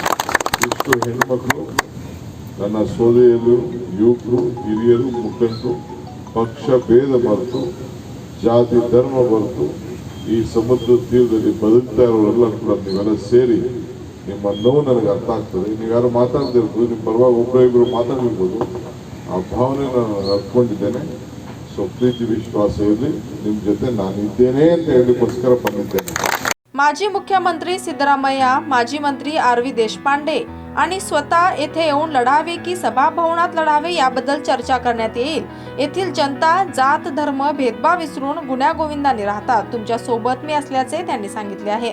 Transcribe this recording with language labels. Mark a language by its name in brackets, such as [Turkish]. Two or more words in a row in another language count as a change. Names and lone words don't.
[Kannada] ಇಷ್ಟು ಹೆಣ್ಮಕ್ಳು ನನ್ನ ಸೋದರಿಯರು, ಯುವಕರು, ಹಿರಿಯರು, ಮುಖಂಡರು, ಪಕ್ಷ ಭೇದ ಮರೆತು, ಜಾತಿ ಧರ್ಮ ಬರೆದು ಈ ಸಮುದ್ರ ತೀರದಲ್ಲಿ ಬದುಕ್ತಾ ಇರೋರೆಲ್ಲ ಕೂಡ ನೀವೆಲ್ಲ ಸೇರಿ ನಿಮ್ಮ ನೋವು ನನಗೆ ಅರ್ಥ ಆಗ್ತದೆ. ನೀವು ಯಾರು ಮಾತಾಡ್ತಿರ್ಬೋದು, ನಿಮ್ಮ ಪರವಾಗಿ ಒಬ್ಬರು ಮಾತಾಡಿರ್ಬೋದು, ಆ ಭಾವನೆ ನಾನು ಅರ್ತ್ಕೊಂಡಿದ್ದೇನೆ. ಸೊ ಪ್ರೀತಿ ವಿಶ್ವಾಸ ಇರಲಿ, ನಿಮ್ಮ ಜೊತೆ ನಾನಿದ್ದೇನೆ ಅಂತ ಹೇಳಲಿಕ್ಕೋಸ್ಕರ ಬಂದಿದ್ದೇನೆ. [Marathi] माजी मुख्यमंत्री सिद्धरामय्या, माजी मंत्री आरवी देशपांडे आणि स्वतः येथे येऊन लढावे की सभाभवनात लढावे याबद्दल चर्चा करण्यात येईल. येथील जनता जात धर्म भेदभाव विसरून गुण्यागोविंदाने राहतात. तुमच्या सोबत मी असल्याचे त्यांनी सांगितले आहे.